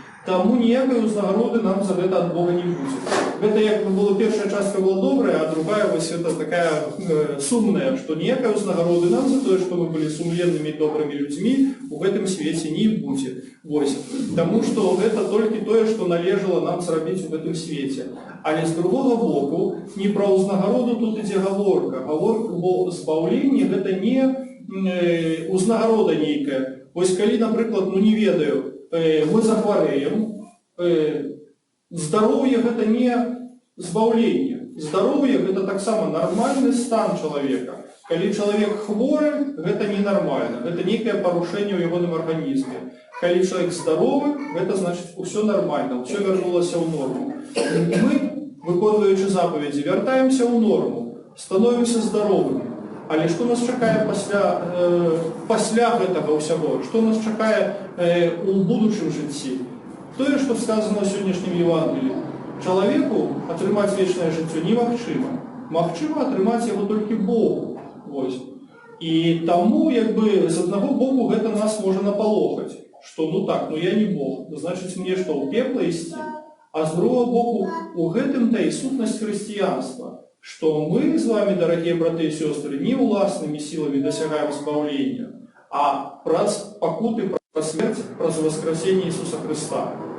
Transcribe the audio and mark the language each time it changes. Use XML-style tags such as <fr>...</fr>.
<ru>Тому ніякої узнагороди нам за это от Бога не будет. Это як была первая частка была добрая, а другая вот это такая сумная, что ніякої узнагороди нам за то, что мы были сумленными и добрыми людьми, в этом свете не будет. Потому что это только то, что належало нам зрабіць в этом свете.</ru> <uk>Але з другого боку, не про узнагороду тут іде гаворка.</uk> <ru>Гаворка о збавленні – это не узнагорода нейкая.</ru> <be>Вось калі, наприклад, не ведаю,</be> <ru>мы захвареем, здоровье – это не збавление. Здоровье – это так само нормальный стан человека. Калі человек хворый, это не</ru> <be>ненармальна. Гэта нейкае парушэнне ў ягоным арганізме. Калі чалавек здаровы, гэта значыць усё нармальна, усё вярнулася ў норму. Мы, выконваючы запаведзі, вяртаемся ў норму, становімся здаровымі. Але што нас чакае пасля гэтага ўсяго? Што нас чакае у будучым жыцці? Тое, што сказано ў сённяшнім Евангеліі. Чалавеку атрымаць вечнае жыццё немагчыма. Магчыма атрымаць яго толькі Богу. Вось. І таму, з аднаго боку, гэта нас можа напалохаць. Што, я не Бог. Значыць, мне што, ў пекла ісці? А з другого боку, у гэтым-то і сутнасць хрысціянства.</be> <ru>Что мы с вами, дорогие браты и сестры,</ru> <be>не уласными силами</be> <ru>досягаем избавления, а праз пакуты, праз смерть, праз воскресение Иисуса Христа.</ru>